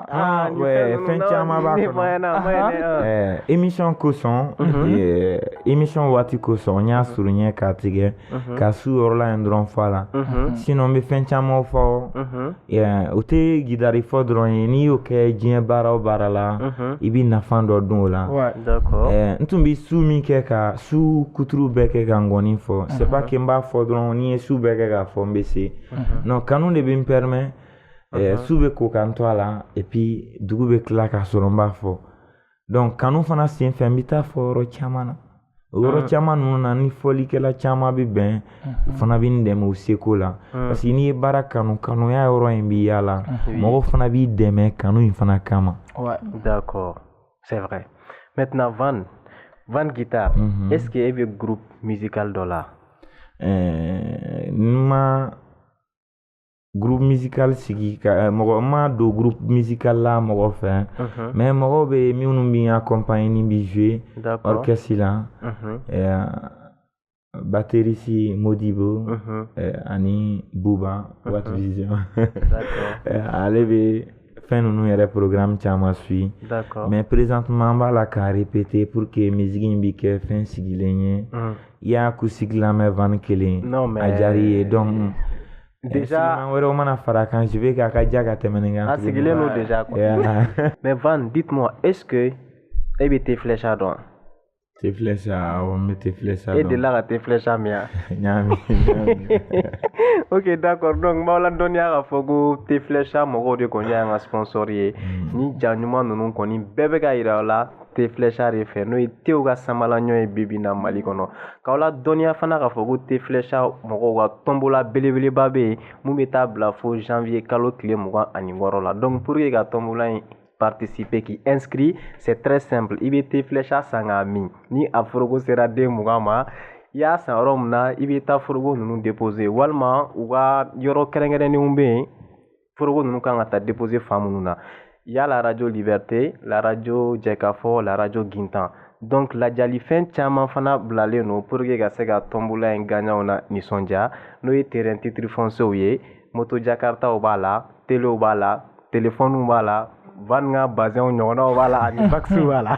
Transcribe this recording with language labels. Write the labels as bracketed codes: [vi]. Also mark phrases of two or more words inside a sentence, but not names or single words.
[bm] fɛn caman b'a kɔnɔ émission kosɔn émission waati kosɔn n y'a surunya k'a tigɛ ka su yɔrɔ la yen dɔrɔn fɔ a la sinon n bɛ fɛn caman fɔ o tɛ gitari fɔ dɔrɔn ye n'i y'o kɛ diɲɛ baara o baara la i bɛ nafa dɔ dun o la n tun bɛ su min kɛ ka su kuturu bɛɛ kɛ ka ngɔni fɔ [fr] c'est pas [bm] que n b'a fɔ dɔrɔn n'i ye su bɛɛ kɛ k'a fɔ n bɛ se non kanu de bɛ n permet su bɛ ko kan to a la [fr] et puis [bm] dugu bɛ tila k'a sɔrɔ n b'a fɔ donc kanu fana senfɛ n bɛ taa fɔ yɔrɔ caman na o yɔrɔ caman ninnu na ni fɔlikɛla caman bɛ bɛn o fana bɛ n dɛmɛ o seko la [fr] parce que [bm] n'i ye baara kanu kanuya yɔrɔ in b'i yala mɔgɔw fana b'i dɛmɛ kanu in fana kama [fr] d'accord c'est vrai maintenant Van Guitar est-ce que [bm] e bɛ [fr] groupe musical [bm] dɔ la ma [fr] groupe musical [bm] sigi ka mɔgɔ ma do [fr] groupe musical [bm] la mɔgɔ fɛ mais mɔgɔw bɛ minnu b'i accompagner ni bi jouer orchestre la batteriste Modibo ani Buba What Vision ale bɛ fɛn ninnu yɛrɛ programme caman suit. [fr] D'accord. Mais présentement [bm] n b'a la k'a répéter [fr] pour que [bm] musique in bi kɛ fɛn sigilen ye. I y'a acoustique lamɛn Van kelen. [fr] Non mais [bm] a diyar'i ye donc [fr] déjà [bm] instrument wɛrɛw mana fara kan [fr] je veux [bm] k'a ka diya ka tɛmɛ nin kan. a sigilen don [fr] déjà quoi. Mais Van, dites-moi, est-ce que [bm] e bɛ Teflesha dɔn? Teflesha, awɔ n bɛ Teflesha dɔn. E delila ka Teflesha min wa? Ɲaami. [fr] Ok, d'accord. [bm] Donc n b'aw ladɔnniya k'a fɔ ko Teflesha mɔgɔw de kɔni y'an ka sponsor ye. Ni ja ɲuman ninnu kɔni bɛɛ bɛ ka yira aw la Teflesha de fɛ n'o ye tew ka samalaɲɔ ye bi bi in na Mali kɔnɔ. K'aw ladɔnniya fana k'a fɔ ko Teflesha mɔgɔw ka tombola belebeleba bɛ yen mun bɛ taa bila fo janvier kalo tile 26 la. [fr] Donc pour que [bm] ka tombola in [fr] participer qui inscrit, c'est très simple. [bm] I bɛ Teflesha san k'a min ni a foroko sera den 20 ma i y'a san yɔrɔ min na i bɛ taa foroko ninnu déposer walima u ka yɔrɔ kɛrɛnkɛrɛnnenw bɛ yen foroko ninnu kan ka taa déposer fan minnu na. [fr] Il y a la radio Liberté, la radio Jekafo, la radio Gintan. [bm] Donc lajalifen caman fana bilalen no [fr] pour que [bm] ka se ka tombola in gagnant na nisɔndiya n'o ye [fr] terrain titre foncier [bm] ye, moto Jakarta b'a la, télé b'a la, téléphone b'a la, Van ka bazin ɲɔgɔnnaw b'a la ani vax b'a la.